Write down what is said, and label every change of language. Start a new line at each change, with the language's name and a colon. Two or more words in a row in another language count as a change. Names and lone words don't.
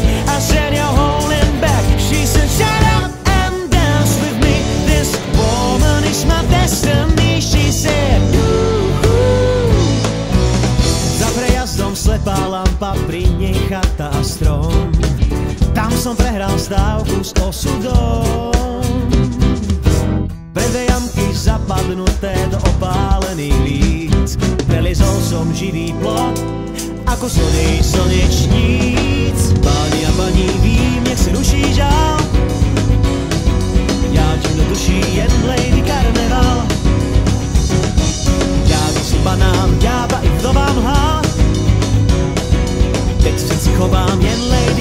English: I said you're holding back. She said shut up and dance with me. This woman is my destiny. She said
Slovak: za prejazdom slepá lampa, pri nej chata a strom. Tam som prehral stávku s osudom. Pre jamky zapadnuté do opálených líc, preliezol som živý plot ako slodej slnečníc.
Czech: Páni a paní, vím, jak se ruší žál, já tím do duší jen Lady Carnival. Já si banám, ďába i vdová mlha, teď v srdci chovám jen